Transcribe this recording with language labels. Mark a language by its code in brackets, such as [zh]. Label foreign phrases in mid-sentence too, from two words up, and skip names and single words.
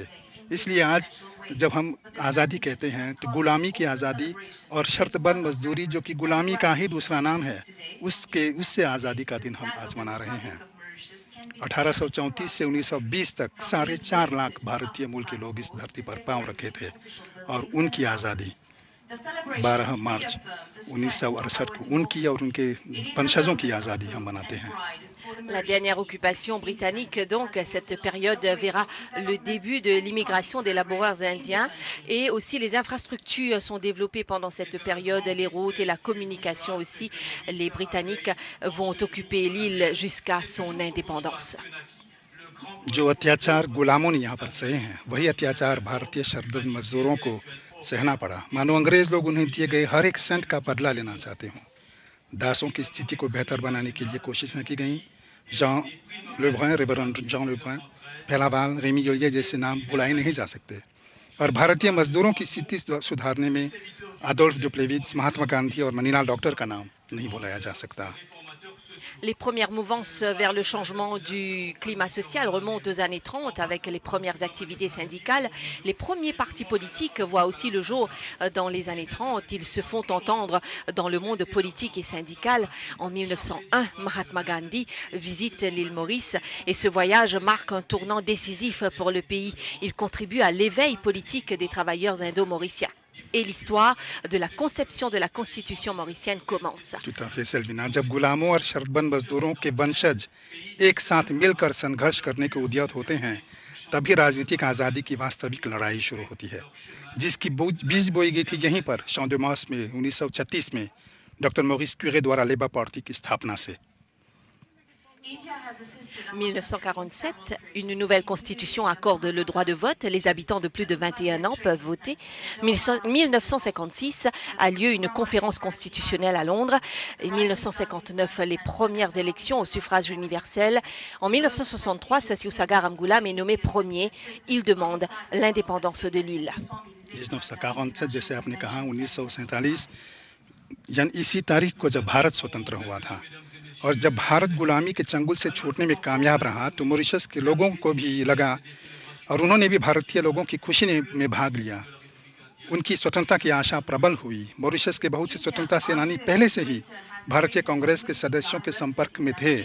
[hi] इसलिए आज जब हम आज़ादी कहते हैं तो गुलामी की आज़ादी और शर्तबंद मजदूरी जो कि गुलामी का ही दूसरा नाम है उससे आज़ादी का दिन हम आज मना रहे हैं। 1834 से 1920 तक 4.5 लाख भारतीय मूल के लोग इस धरती पर पांव रखे थे और उनकी आज़ादी 12 मार्च 1968 को उनकी और उनके वंशजों की आज़ादी हम मनाते हैं। [fr] La dernière occupation britannique, donc, cette période verra le début de l'immigration des laboureurs indiens et aussi les infrastructures sont développées pendant cette période, les routes et la communication aussi. Les Britanniques vont occuper l'île jusqu'à son indépendance. [hi] जो अत्याचार गुलामों ने यहाँ पर सहे हैं वही अत्याचार भारतीय शर्तबंद मजदूरों को सहना पड़ा। मानो अंग्रेज लोग उन्हें दिए गए हर एक सेंट का बदला लेना चाहते हों। दासों की स्थिति को बेहतर बनाने के लिए कोशिशें की गईं। जॉन लेब्रुन, रेवरेंड जॉन लेब्रुन, पेलावाल, रेमी जोलिये जैसे नाम बुलाए नहीं जा सकते। और भारतीय मजदूरों की स्थिति सुधारने में एडोल्फ डुप्लेविट्ज़, महात्मा गांधी और मनीलाल डॉक्टर का नाम नहीं बुलाया जा सकता। [fr] Les premières mouvances vers le changement du climat social remontent aux années 30 avec les premières activités syndicales. Les premiers partis politiques voient aussi le jour dans les années 30. Ils se font entendre dans le monde politique et syndical. En 1901, Mahatma Gandhi visite l'île Maurice et ce voyage marque un tournant décisif pour le pays. Il contribue à l'éveil politique des travailleurs indo-mauriciens. Et l'histoire de la conception de la constitution mauricienne commence. tout à fait [hi] सेल्विना, जब गुलामों और शर्तबंद मजदूरों के वंशज एक साथ मिलकर संघर्ष करने को उद्यत होते हैं तभी राजनीतिक आज़ादी की वास्तविक लड़ाई शुरू होती है जिसकी बीज बोई गई थी यहीं पर champ de Mars में 1936 में डॉक्टर मॉरिस क्यूरे द्वारा लेबर पार्टी की स्थापना से। [fr] 1947, une nouvelle constitution accorde le droit de vote. Les habitants de plus de 21 ans peuvent voter. 1956 a lieu une conférence constitutionnelle à Londres. Et 1959, les premières élections au suffrage universel. En 1963, Sassiou-Sagar Amgoulam est nommé premier. Il demande l'indépendance de l'île. [hi] 1947 जैसे आपने कहा 1947 इसी तारीख को जब भारत स्वतंत्र हुआ था और जब भारत गुलामी के चंगुल से छूटने में कामयाब रहा तो मॉरिशस के लोगों को भी लगा और उन्होंने भी भारतीय लोगों की खुशी में भाग लिया। उनकी स्वतंत्रता की आशा प्रबल हुई। मॉरिशस के बहुत से स्वतंत्रता सेनानी पहले से ही भारतीय कांग्रेस के सदस्यों के संपर्क में थे।